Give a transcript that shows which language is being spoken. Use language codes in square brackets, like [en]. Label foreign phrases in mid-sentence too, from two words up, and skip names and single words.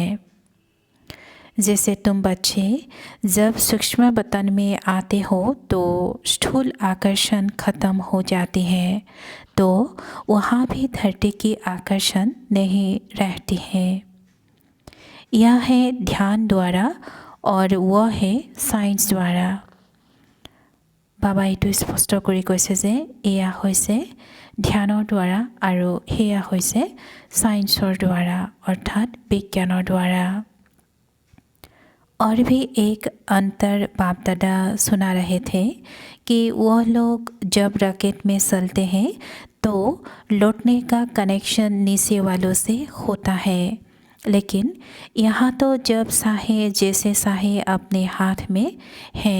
[hi] जैसे तुम बच्चे जब सूक्ष्म वतन में आते हो तो स्थूल आकर्षण खत्म हो जाती है, तो वहाँ भी धरती की आकर्षण नहीं रहती है। यह है ध्यान द्वारा और वह है साइंस द्वारा। [as] बाबा এইটো স্পষ্ট কৰি কৈছে যে এয়া হৈছে ধ্যানৰ দ্বাৰা আৰু সেয়া হৈছে সায়েন্সৰ দ্বাৰা অৰ্থাৎ বিজ্ঞানৰ দ্বাৰা। [hi] और भी एक अंतर बाप दादा सुना रहे थे कि वह लोग जब रॉकेट में चलते हैं तो लौटने का कनेक्शन नीचे वालों से होता है, लेकिन यहाँ तो जब चाहे जैसे चाहे अपने हाथ में है।